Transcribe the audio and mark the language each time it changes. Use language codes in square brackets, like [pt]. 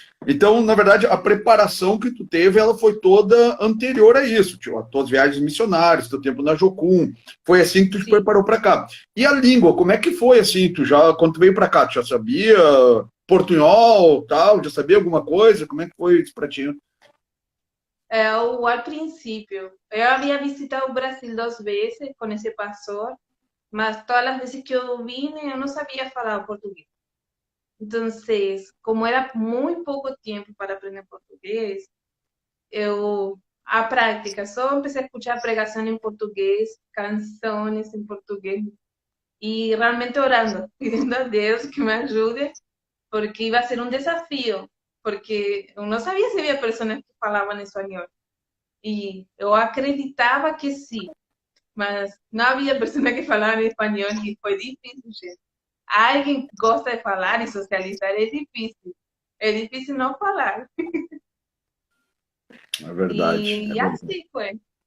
[pt] Então, na verdade, a preparação que tu teve, ela foi toda anterior a isso. Tipo, as tuas viagens missionárias, teu tempo na Jocum. Foi assim que tu te Sim. preparou para cá. E a língua, como é que foi assim? Quando tu veio para cá, tu já sabia portunhol, tal? Já sabia alguma coisa? Como é que foi isso para ti? [es] Al principio, yo había visitado Brasil 2 veces con ese pastor, mas todas las veces que yo vine, yo no sabía hablar portugués. Entonces, como era muy poco tiempo para aprender portugués, a práctica, só empecé a escuchar pregación en portugués, canciones en portugués, y realmente orando, pidiendo a Dios que me ayude, porque iba a ser un desafío, porque [pt] eu não sabia se havia personas que falavam espanhol. E eu acreditava que sim, mas não havia pessoa que falava espanhol e foi difícil, gente. Alguém que gosta de falar e socializar é difícil. É difícil não falar. É verdade. E assim foi.